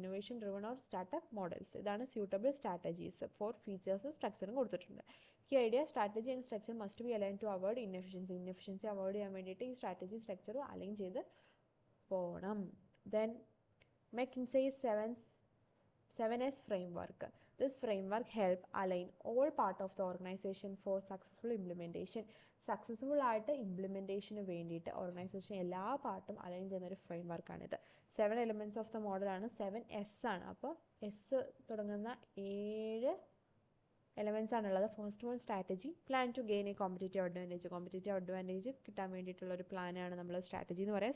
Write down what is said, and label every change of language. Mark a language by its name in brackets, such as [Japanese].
[English] Innovation driven or startup models. [Malayalam] ഇതാണ് suitable strategies four features, സ്ട്രക്ചറും കൊടുത്തിട്ടുണ്ട്. ഈ idea [English] strategy and structure must be align to avoid inefficiency [Malayalam] avoid ചെയ്യാൻ വേണ്ടിയിട്ട് ഈ strategy structure align ചെയ്ത് പോകണം. [English] Then McKinsey's 7S framework. This framework help align all part of the organization for successful implementation. [Malayalam] Successful ആയിട്ട് ഇംപ്ലിമെൻറ്റേഷന് വേണ്ടിയിട്ട് organisation എല്ലാ പാർട്ടും align ചെയ്യുന്ന ഒരു ഫ്രെയിം വർക്കാണിത്. 7 എലിമെൻറ്റ്സ് ഓഫ് ദ മോഡലാണ്. 7S ആണ്. അപ്പോൾ S തുടങ്ങുന്ന 7 എലമെൻറ്റ്സ് ആണുള്ളത്. First one strategy, [English] Plan to gain a competitive advantage. [Malayalam] Competitive advantage കിട്ടാൻ വേണ്ടിയിട്ടുള്ള ഒരു പ്ലാനാണ് നമ്മൾ സ്ട്രാറ്റജി എന്ന് പറയുക.